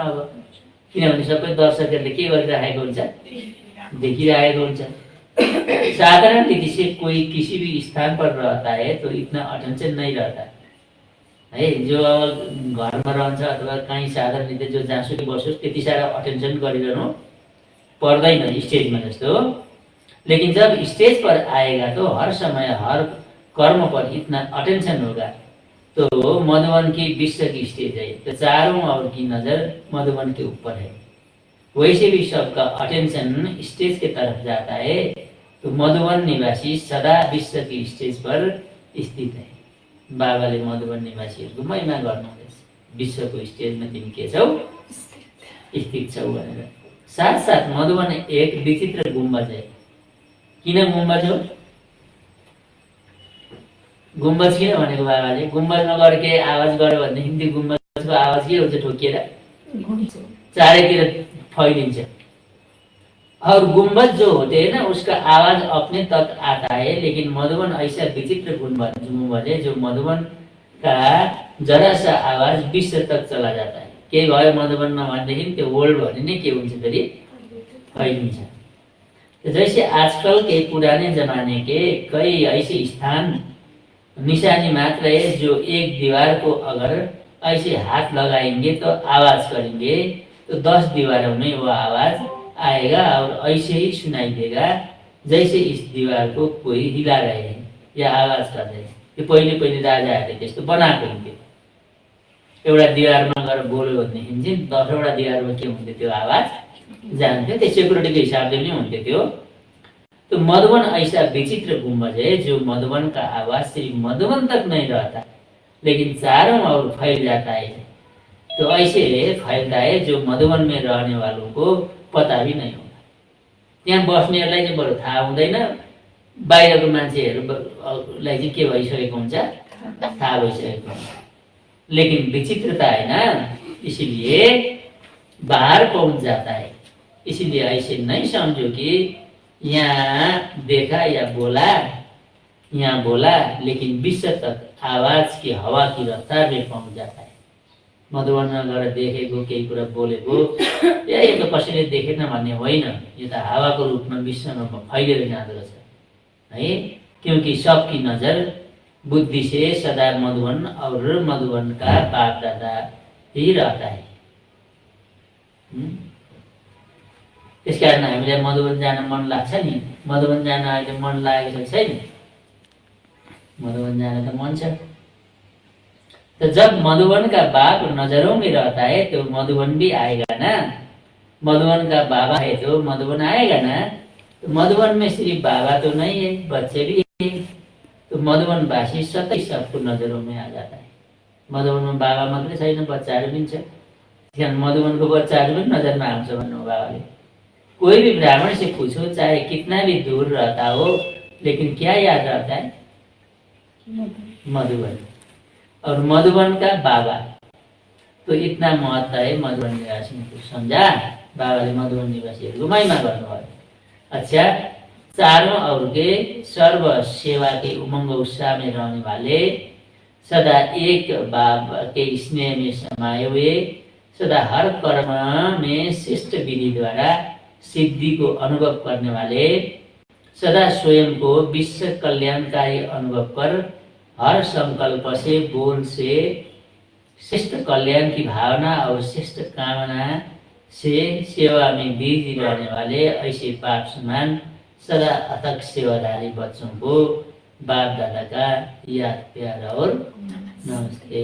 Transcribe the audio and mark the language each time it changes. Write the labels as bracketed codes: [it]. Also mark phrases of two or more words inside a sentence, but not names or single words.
[ne] अब किनभने सबै दर्शकहरूले के गरिरहेको हुन्छ, देखिरहेको हुन्छ। [hi] साधारण रीति से कोई किसी भी स्थान पर रहता है तो इतना अटेंशन नहीं रहता है। [ne] जो घरमा रहन्छ अथवा कहीँ साधारण रीति जो जहाँसुकै बसोस् त्यति साह्रो अटेन्सन गरिरहनु पर्दैन स्टेजमा जस्तो। [hi] लेकिन जब स्टेज पर आएगा तो हर समय हर कर्म पर इतना अटेंशन होगा। तो मधुबन की विश्व की स्टेज है, तो चारों ओर की नजर मधुबन के ऊपर है। वैसे भी सबका अटेंशन स्टेज के तरफ जाता है। तो मधुबन निवासी सदा विश्व की स्टेज पर स्थित है। [ne] बाबाले मधुबन निवासीहरूको महिमा गर्नुहुँदैछ, विश्वको स्टेजमा तिमी के छौ, स्थित छौ भनेर। [hi] साथ साथ मधुबन एक विचित्र गुम्बज है। [ne] किन गुम्बज हो? गुम्बज किन भनेको बाबाले? गुम्बजमा गएर के आवाज गर्यो भनेदेखि त्यो गुम्बजको आवाज के हुन्छ, ठोकिएर चारैतिर फैलिन्छ। [hi] और गुम्बज जो होते हैं ना उसका आवाज अपने तक आता है। लेकिन मधुबन ऐसा विचित्र गुम्बज है जो मधुबन का जरा सा आवाज विश्व तक चला जाता है। [ne] के भयो मधुबनमा भनेदेखि त्यो वर्ल्ड भने नै के हुन्छ, फेरि फैलिन्छ। [hi] तो जैसे आजकल के पुराने जमाने के कई ऐसे स्थान निशानी मात्र है जो एक दीवार को अगर ऐसे हाथ लगाएंगे तो आवाज करेंगे तो 10 दीवारों में वो आवाज आएगा और ऐसे ही सुनाई देगा जैसे इस दीवार को कोई हिला रहे हैं या आवाज कर रहे हैं। [ne] त्यो पहिले पहिले राजाहरूले त्यस्तो बनाएको हुन्थ्यो। एउटा दीवारमा गएर बोल्यो भनेदेखि चाहिँ 10वटा दीवारमा के हुन्थ्यो, त्यो आवाज जान्थ्यो। त्यो सेक्युरिटीको हिसाबले पनि हुन्थ्यो त्यो। [hi] तो मधुबन ऐसा विचित्र गुम्बज है जो मधुबन का आवाज सिर्फ मधुबन तक नहीं रहता लेकिन चारों ओर फैल जाता है। तो ऐसे फैलता है जो मधुबन में रहने वालों को पता भी नहीं होगा। [ne] त्यहाँ बस्नेहरूलाई चाहिँ बरु थाहा हुँदैन, बाहिरको मान्छेहरूलाई चाहिँ के भइसकेको हुन्छ, थाहा भइसकेको हुन्छ। [hi] लेकिन विचित्रता है ना, इसीलिए बाहर पहुंच जाता है। इसीलिए ऐसे नहीं समझो कि यहाँ देखा या बोला, यहाँ बोला लेकिन विश्व तक आवाज की हवा की रफ्तार में पहुंच जाता है। [ne] मधुबनमा गएर देखेको केही कुरा बोलेको या यो त कसैले देखेन भन्ने होइन, यो त हावाको रूपमा विश्वमा फैलिएर जाँदो रहेछ है। [hi] क्योंकि सबकी नजर बुद्धि से सदा मधुबन और मधुबन का बाप दादा ही रहता है। [ne] त्यस कारण हामीलाई मधुबन जान मन लाग्छ नि। मधुबन जान अहिले मन लागेको छैन, मधुबन जान त मन छ। [hi] तो जब मधुबन का बाप नजरों में रहता है तो मधुबन भी आएगा ना। मधुबन का बाबा है तो मधुबन आएगा ना। तो मधुबन में सिर्फ बाबा तो नहीं है, बच्चे भी है। तो मधुबन वासी सतै सबको नजरों में आ जाता है। [ne] मधुबन में बाबा मात्रै छैन, बच्चाहरू पनि छ। त्यहाँ मधुबन को बच्चाहरू पनि नजरमा आउँछ भन्नु बाबाले। [hi] कोई भी ब्राह्मण से पूछो, चाहे कितना भी दूर रहता हो, लेकिन क्या याद रहता है, मधुबन और मधुबन का बाबा। तो इतना महत्व है मधुबन निवासी को, समझा? [ne] बाबाले मधुबन निवासीहरूको महिमा गर्नुभयो। [hi] अच्छा, चारों ओर के सर्व सेवा के उमंग उत्साह में रहने वाले, सदा एक बाबा के स्नेह में समाये हुए, सदा हर कर्म में श्रेष्ठ विधि द्वारा सिद्धि को अनुभव करने वाले, सदा स्वयं को विश्व कल्याणकारी अनुभव कर हर संकल्प से, बोल से श्रेष्ठ कल्याण की भावना और श्रेष्ठ कामना से सेवा में बिजी रहने वाले ऐसे पाप समान सदा अथक सेवाधारी बच्चों को बाप दादा का याद प्यार और नमस्ते।